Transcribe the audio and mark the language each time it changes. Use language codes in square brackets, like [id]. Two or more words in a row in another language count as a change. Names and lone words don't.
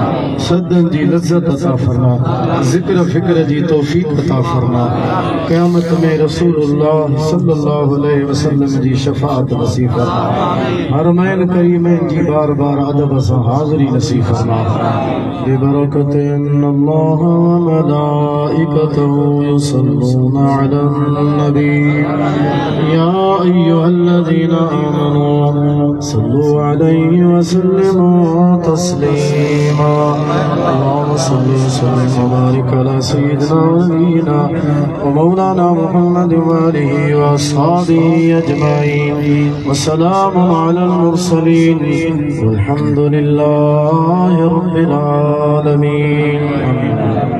[sd] सदन जी लज़्ज़त अता फरमा ज़िक्र फ़िक्र जी तौफ़ीक़ अता फरमा क़यामत में रसूलुल्लाह [ar] صلى الله عليه وسلم [sd] जी शफ़ाअत नसीब फरमा हरमैन करीमैन जी बार बार अदब सां हाज़िरी नसीब फरमा [ar] ببركة الله وملائكته يصلون على النبي يا أيها الذين آمنوا صلوا عليه وسلموا تسليما اللهم صل وسلم وبارك على سيدنا ونبينا ومولانا محمد وآله وأصحابه أجمعين وسلام على المرسلين والحمد لله رب العالمين.